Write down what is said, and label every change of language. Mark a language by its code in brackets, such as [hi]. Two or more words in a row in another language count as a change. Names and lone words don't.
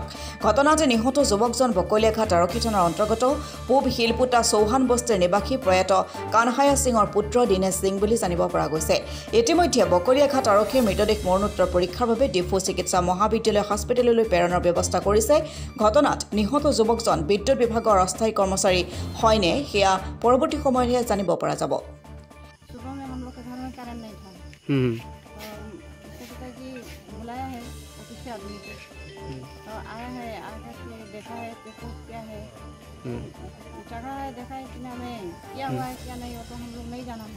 [as] ঘটনাতে নিহত যুৱকজন বকলিয়াঘাট আৰক্ষী থানাৰ অন্তৰ্গত পূব শিলপুটা চৌহান বস্তিৰ নিবাসী প্ৰয়াত কানহায়া সিঙৰ পুত্ৰ দীনেশ সিং বুলি জানিব পৰা গৈছে। ইতিমধ্যে বকলিয়াঘাট আৰক্ষীৰ মৃতদেহ মৰণোত্তৰ পৰীক্ষাৰ বাবে ডিফু চিকিৎসা মহাবিদ্যালয় হস্পিটেললৈ প্ৰেৰণৰ ব্যৱস্থা কৰিছে। ঘটনাত নিহত যুৱকজন বিদ্যুৎ বিভাগৰ অস্থায়ী কৰ্মচাৰী হয়নে সেয়া পৰৱৰ্তী সময়তহে জানিব পৰা যাব। [hi] आया है आकर के देखा है रिपोर्ट क्या है जगह है देखा है कि हमें क्या हुआ है क्या नहीं हो तो हम लोग नहीं जाना है।